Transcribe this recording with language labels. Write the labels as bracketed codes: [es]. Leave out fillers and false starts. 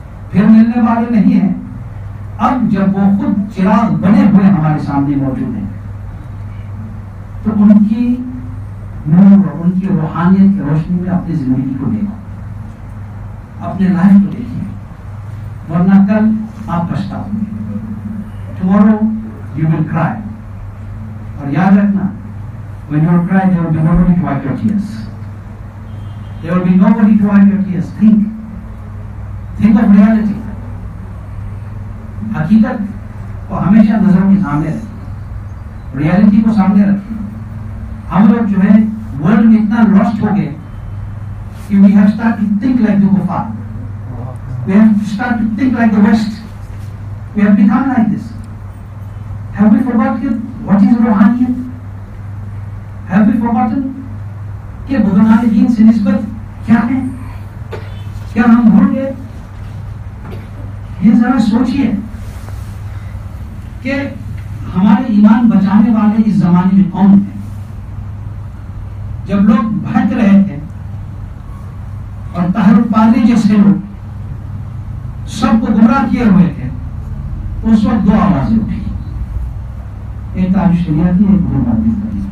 [ur] پھر ملنے والے نہیں ہیں. اب جب وہ خود چراغ بنے ہوئے ہمارے سامنے موجود ہیں تو ان کی نور اور ان کی روحانیت کی روشنی میں اپنی زندگی کو دیکھو, اپنے لائف کو دیکھیے, ورنہ کل آپ پچھتاؤ گے. [en] Tomorrow you will cry. [ur] اور یاد رکھنا, [en] when you cry there will be nobody to wipe your tears. There will be nobody to wipe your tears. Think of reality. [ur] حقیقت کو ہمیشہ نظر کے سامنے رکھیں, ریالٹی کو سامنے رکھیں. ہم لوگ جو ہے ورلڈ میں اتنا لاسٹ ہو گئے کہ [en] we have started to think like the kuffar. We have started to think like the West. We have become like this. Have we forgotten what is روحانیت? Have we forgotten [ur] کہ بزرگان-e-دین سے نسبت کیا ہے؟ کیا ہم بھول گئے؟ یہ ذرا سوچئے کہ ہمارے ایمان بچانے والے اس زمانے میں کون ہیں؟ جب لوگ بھٹک رہے تھے اور طاہر القادری جیسے لوگ سب کو گمراہ کیے ہوئے تھے, اس وقت دو آوازیں اٹھی, ایک تاج شریعتی, ایک گروبادی.